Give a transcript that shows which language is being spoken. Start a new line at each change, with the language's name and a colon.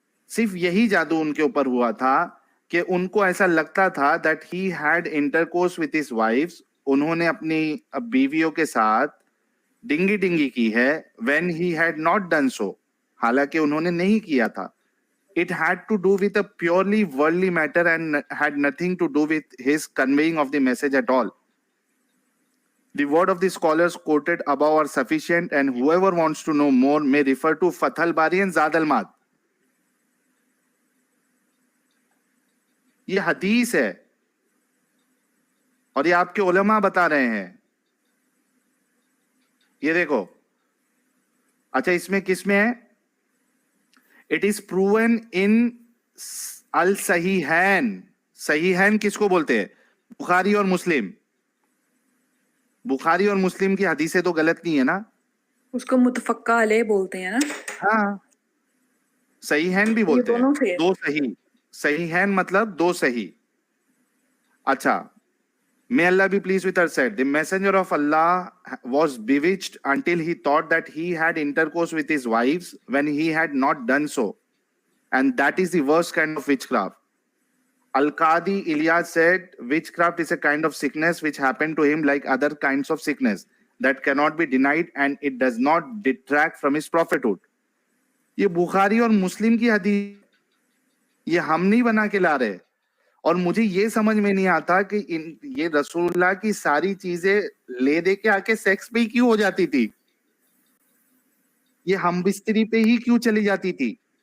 Hindi: सिर्फ यही जादू उनके ऊपर हुआ था कि उनको ऐसा लगता था
English: that he had intercourse with his wives,
Hindi: उन्होंने अपनी बीवियों के साथ डिंगी डिंगी की है,
English: when he had not done so,
Hindi: हालांकि उन्होंने नहीं किया था।
English: It had to do with a purely worldly matter and had nothing to do with his conveying of the message at all. The word of the scholars quoted above are sufficient, and whoever wants to know more may refer to Fathul Bari and Zad al-Mad.
Hindi: ये हदीस है, और ये आपके उलमा बता रहे हैं। ये देखो, अच्छा इसमें किस में है?
English: It is proven in अल सहीहैन।
Hindi: सहीहैन किसको बोलते हैं? बुखारी और मुस्लिम। बुखारी और मुस्लिम की हदीसें तो गलत नहीं है ना? उसको मुतफक्का अलैह बोलते हैं ना। हाँ, सहीहैन भी ये बोलते हैं। दोनों से है। दो सही, सहीहैन मतलब दो सही।
English: अच्छा, may Allah be pleased with her, said, the messenger of Allah was bewitched until he thought that he had intercourse with his wives when he had not done so, and that is the worst kind of witchcraft. Al-Qadi Ilyas said, witchcraft is a kind of sickness which happened to him like other kinds of sickness that cannot be denied, and it does not detract from his prophethood.
Hindi: ये बुखारी और मुस्लिम की हदीस, ये हम नहीं बना के ला रहे। और मुझे ये समझ में नहीं आता कि ये रसूलुल्लाह की सारी चीजें ले दे के आके सेक्स पे ही क्यों हो जाती थी? ये हम बिस्तरी पे ही क्यों चली जाती थी?